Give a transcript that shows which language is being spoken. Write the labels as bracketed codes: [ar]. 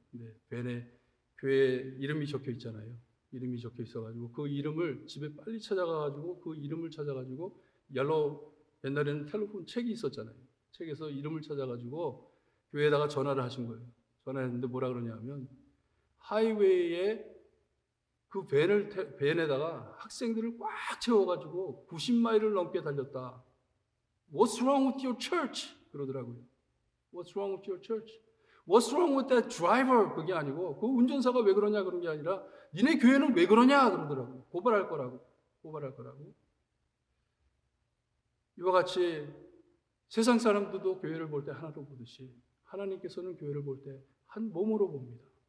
[ko] 근데 밴에 교회 이름이 적혀 있잖아요. 이름이 적혀 있어가지고 그 이름을 집에 빨리 찾아가가지고 그 이름을 찾아가지고 옛날에는 텔레폰 책이 있었잖아요. 책에서 이름을 찾아가지고 교회에다가 전화를 하신 거예요. 전화했는데 뭐라 그러냐면 하이웨이에 그 밴에다가 학생들을 꽉 채워가지고 90마일을 넘게 달렸다. [en] What's wrong with your church? [ko] 그러더라고요. [en] What's wrong with your church? What's wrong with that driver? [ko] 그게 아니고 그 운전사가 왜 그러냐 그런 게 아니라 니네 교회는 왜 그러냐 그러더라고요. 고발할 거라고. 이와 같이 세상 사람들도 교회를 볼 때 하나로 보듯이 하나님께서는 교회를 볼 때 한 몸으로 봅니다.